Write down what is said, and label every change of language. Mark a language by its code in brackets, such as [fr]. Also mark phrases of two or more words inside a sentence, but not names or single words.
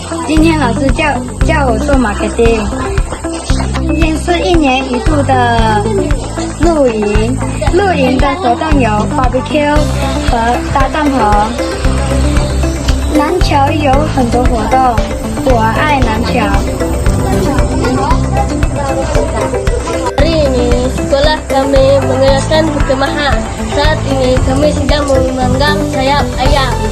[zh] 今天老师叫我做 marketing。今天是1年1度的露营，露营的活动有 barbecue 和搭帐篷。篮球有很多活动，我爱篮球。 [id] Hari ini sekolah kami mengadakan perkemahan. Saat ini kami sedang memanggang sayap ayam.